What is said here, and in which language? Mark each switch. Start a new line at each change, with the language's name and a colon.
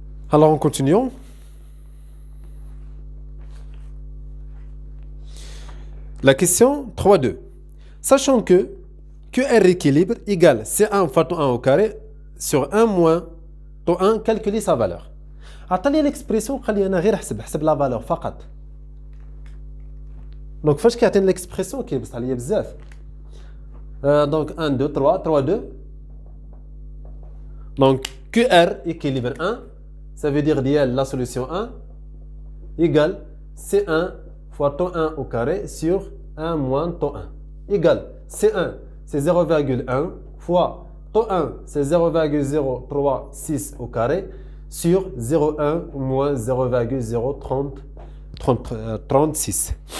French: Alors, en continuant. La question 3.2. Sachant que QR équilibre égale C1 fois τ1 au carré sur 1 moins τ1, calculer sa valeur.
Arabic: عطاني l'expression قال لي انا غير حسب la valeur فقط. Donc فاش كيعطيني l'expression كيبسط عليا بزاف.
French: Donc 1 2 3 3 2. Donc QR équilibre 1, ça veut dire ديال la solution 1 égale C1 fois τ1 au carré sur 1 moins τ1 égale C1 c'est 0,1 fois τ1 c'est 0,036 au carré sur 0,1 moins 0,036.